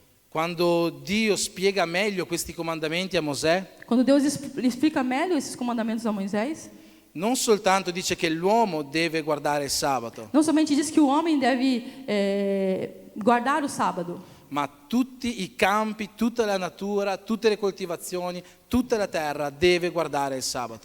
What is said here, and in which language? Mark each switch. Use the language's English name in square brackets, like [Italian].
[Italian] quando Dio spiega meglio questi comandamenti a Mosè, [Portuguese] quando Deus explica melhor esses comandamentos a Moisés, [Italian] non soltanto dice che l'uomo deve guardare il sabato, [Portuguese] não somente diz que o homem deve guardar o sábado, [Italian] ma tutti i campi, tutta la natura, tutte le coltivazioni, tutta la terra deve guardare il sabato.